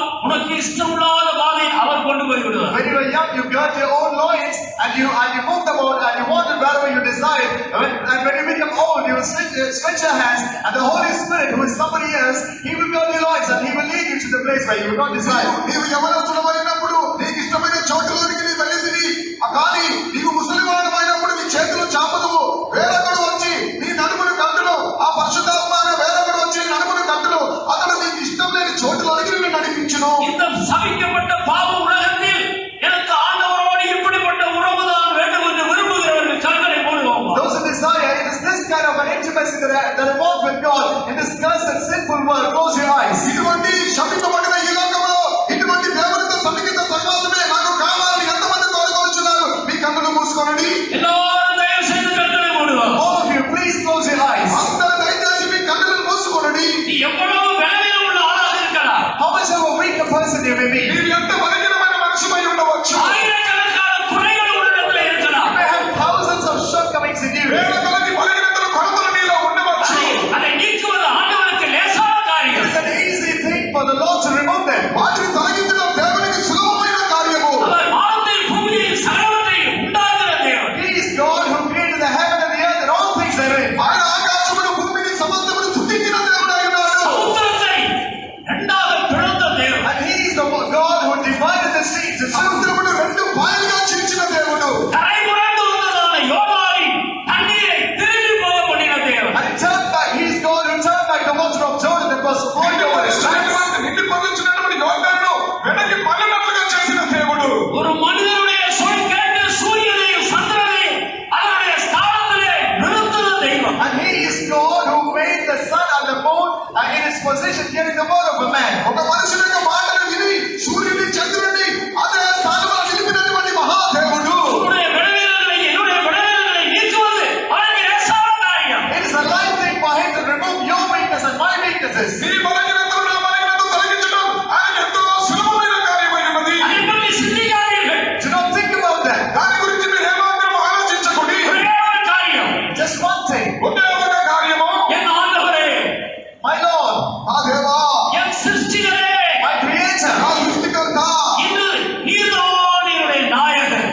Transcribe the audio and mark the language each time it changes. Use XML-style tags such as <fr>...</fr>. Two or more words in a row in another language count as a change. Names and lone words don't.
<ta>உனக்கு இஷ்டமில்லாத பாதை அவர் கொண்டு போய் விடுவார்.</ta> <en>When you were young, you got your own loins and you moved about and you wanted wherever you desired. And when you become old, you will stretch your hands, and the Holy Spirit, who is somebody else, He will guard your loins and He will lead you to the place where you will not desire.</en> <te>నీవు యవనస్తుడమైనప్పుడు నీకు ఇష్టమైన చోట్లలోనికి నీ వెళ్ళింది. కానీ నీవు ముసలివాడమైనప్పుడు నీ చేతులు చాపదువు. వేరొకడు వచ్చి నీ నడుమును కట్టును. ఆ పరిశుద్ధాత్మ వేరొకడు వచ్చి నీ నడుమును కట్టును. అతడు నీకు ఇష్టం లేని చోటులోనికి నిన్ను నడిపించును.</te> <ta>இந்த சபிக்கப்பட்ட பாவ உலகத்தில் எனக்கு ஆண்டவரோடு இப்படிப்பட்ட உறவுதான் வேண்டும் என்று விரும்புகிறவர்கள் கண்களை போடுவோம்.</ta> <en>Those who desire, it is this kind of an intimacy that involves with God in this cursed and sinful world. Close your eyes.</en> <te>ఇటువంటి శపించబడిన ఈ లోకంలో ఇటువంటి దేవునితో సన్నిహిత సహవాసమే నాకు కావాలని ఎంతమంది కోరుకొచ్చున్నారు? మీ కన్నులు మూసుకోండి.</te> <ta>எல்லாரும் தயவு செய்து கண்களை மூடுவோம்.</ta> <en>All of you, please close your eyes.</en> <te>అందరూ దయచేసి మీ కన్నులను మూసుకోండి.</te> <ta>நீ எவ்வளவு பலவீனம் உள்ள ஆளாக இருக்கலாம்.</ta> <en>How much of a weak a person you may be.</en> <te>మీరు ఎంత బలహీనమైన మనిషిపై ఉండవచ్చు.</te> <ta>ஆயிரக்கணக்கான குறைகள் உள்ளிடத்தில் இருக்கலாம்.</ta> <en>You may have thousands of shortcomings in you.</en> <te>వేల కొలది బలహీనతలు కొరతలు నీలో ఉండవచ్చు.</te> <ta>அதை நீக்குவது ஆண்டவருக்கு லேசான காரியம்.</ta> <en>It's an easy thing for the Lord to remove them.</en> <te>వాటిని తొలగించడం దేవునికి సులభమైన కార్యము.</te> <ta>அவர் வானத்தையும் பூமியையும் சகலத்தையும் உண்டாக்குகிற தேவன்.</ta> <en>He is God who created the heaven and the earth and all things therein.</en> <te>ఆయన ఆకాశమును భూమిని సమస్తమును సృష్టించిన దేవుడై ఉన్నాడు.</te> <ta>சமுத்திரத்தை இரண்டாக பிளந்த தேவன்.</ta> <en>And He is the God who divided the sea into two.</en> <te>సముద్రమును రెండు పాయలుగా చీల్చిన దేవుడు.</te> <ta>கரை புரண்டு வந்ததான யோர்தானின் தண்ணீரை திரும்பி போக பண்ணின தேவன்.</ta> <en>And He turned back. He is God who turned back the water of Jordan that was flowing over His tracks.</en> <te>నిండి పొందుతున్నటువంటి యోర్దానును వెనక్కి పల్లనట్లుగా చేసిన దేవుడు.</te> <ta>ஒரு மனிதனுடைய சொல் கேட்டு சூரியனையும் சந்திரனையும் அதனுடைய ஸ்தானத்திலே நிறுத்தின தெய்வம்.</ta> <en>And He is God who made the sun and the moon in its position, hearing the word of a man.</en> <te>ఒక మనుషుని యొక్క మాటలు విని సూర్యుని చంద్రుని అదే స్థానంలో నిలిపినటువంటి మహాదేవుడు.</te> <ta>உன்னுடைய விளைவுகளை என்னுடைய விளைவுகளை நீக்குவது அவனுக்கு லேசான காரியம்.</ta> <en>It is a light thing for Him to remove your weakness and my weaknesses.</en> <te>నీ బలహీనతలు నా బలహీనతలు తొలగించడం ఆయన ఎంతో సులభమైన కార్యమై ఉన్నది.</te> <ta>அதை பற்றி சிந்திக்காதீர்கள்.</ta> <en>Do not think about that.</en> <te>దాని గురించి మీరు ఏమాత్రం ఆలోచించకండి.</te> <ta>ஒரே ஒரு காரியம்.</ta> <en>Just one thing.</en> <te>ఒకే ఒక కార్యము.</te> <ta>என் ஆண்டவரே,</ta> <en>My Lord,</en> <te>ఆ దేవా,</te> <ta>என் சிருஷ்டிகரே,</ta> <en>my Creator,</en> <te>నా సృష్టికర్త,</te> <ta>இன்று நீர்தான் என்னுடைய நாயகன்.</ta>